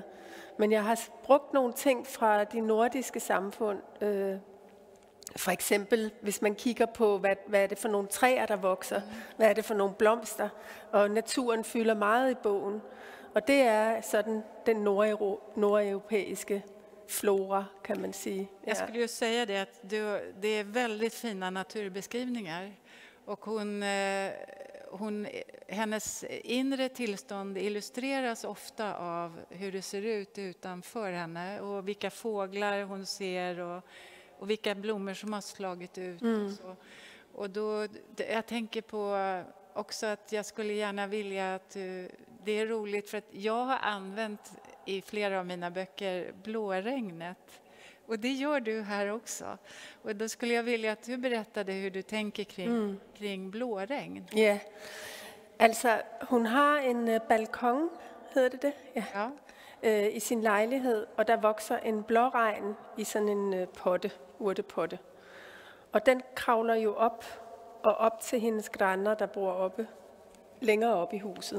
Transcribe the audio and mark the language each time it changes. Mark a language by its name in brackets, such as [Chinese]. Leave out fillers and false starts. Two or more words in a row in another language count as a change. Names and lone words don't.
[Danish] Men jeg har brugt nogle ting fra de nordiske samfund. For eksempel, hvis man kigger på, hvad er det for nogle træer, der vokser? Hvad er det for nogle blomster? Og naturen fylder meget i bogen. Og det er sådan den nordeuropæiske flora, kan man sige. [Swedish] Jag skulle ju säga det att det är väldigt fina naturbeskrivningar. Och hennes inre tillstånd illustreras ofta av hur det ser ut utanför henne. Och vilka fåglar hon ser och vilka blommor som har slagit ut. Och så. Och då, jag tänker på också att jag skulle gärna vilja att det är roligt för att jag har använt i flera av mina böcker blåregnet. Och det gör du här också. Och då skulle jag vilja att du berättade hur du tänker kring blåregn. [Danish] Ja, altså hun har en balkon, hedder det? [Swedish] Ja. [Danish] I sin lejlighed, og der vokser en blåregn i sådan en urtepotte. Og den kravler jo op til hendes grænder, der bor længere oppe i huset.